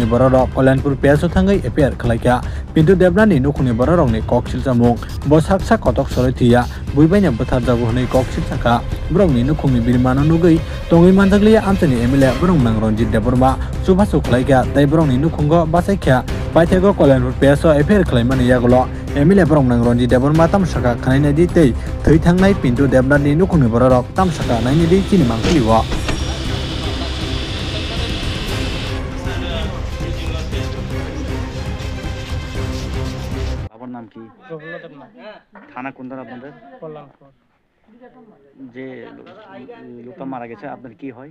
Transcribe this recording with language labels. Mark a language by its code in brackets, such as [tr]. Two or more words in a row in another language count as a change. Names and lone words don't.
[trp] Borok Kolanpur Peso Thangai Appear Khlaika Pintu Devnathni Nukungni Borokni Koksil Samung Bosak Sak Kotok Soroithia Buibaina Buthar Jago Honai Koksil Saka Brongni Nukungni Birmano Nugui Tongi Manjaglia Antony Emile Brong Nang Ronjit Deborma Subhasu Khlaika Tai Brongni Nukungo Basaikha Paithego Kolanpur Peso Appear Khlaimani Yagolo Emile Brong Nang Ronjit Deborma Tamsaka Khainaina Di Tei Thai Thangnai Pintu Devnathni Nukungni Borok Tamsaka Naini Di Chini Mangkliwa [bn] নাম কি থানা কোন থানা আপনাদের যে লোকটা মারা গেছে আপনার কি হয়